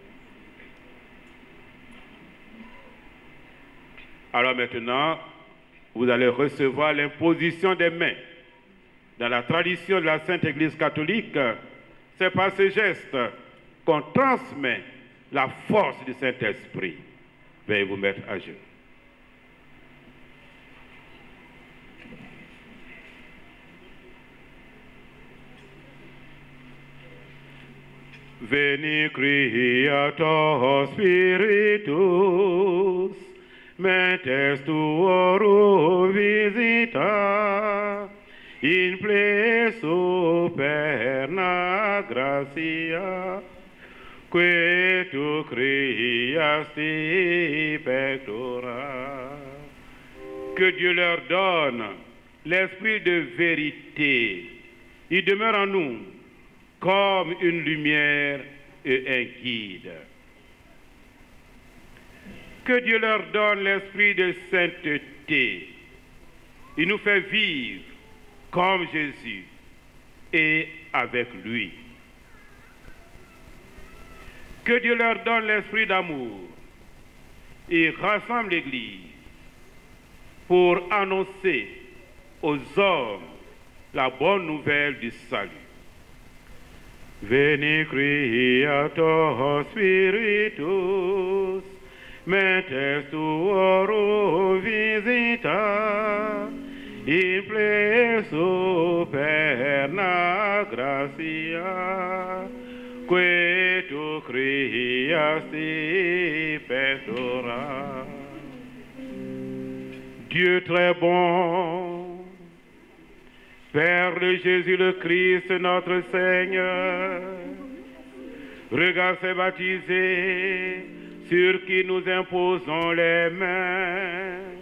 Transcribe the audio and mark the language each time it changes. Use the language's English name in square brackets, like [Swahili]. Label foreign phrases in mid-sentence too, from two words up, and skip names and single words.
[French] Alors maintenant, vous allez recevoir l'imposition des mains. Dans la tradition de la Sainte Église catholique, c'est par ce geste qu'on transmet la force du Saint-Esprit. Veuillez vous mettre à genoux. [Latin] Veni Creator Spiritus, mentes tuorum visita, in ple superna gratia, que tu creasti pectora. [French] Que Dieu leur donne l'esprit de vérité. Il demeure en nous comme une lumière et un guide. Que Dieu leur donne l'esprit de sainteté. Il nous fait vivre comme Jésus et avec lui. Que Dieu leur donne l'esprit d'amour et rassemble l'Église pour annoncer aux hommes la bonne nouvelle du salut. [Latin] Veni Creator Spiritus, mentes tuorum visita, in ple superna gratia, que tu creasti pectora. [French] Dieu très bon, Père de Jésus le Christ, notre Seigneur, regarde ces baptisés sur qui nous imposons les mains.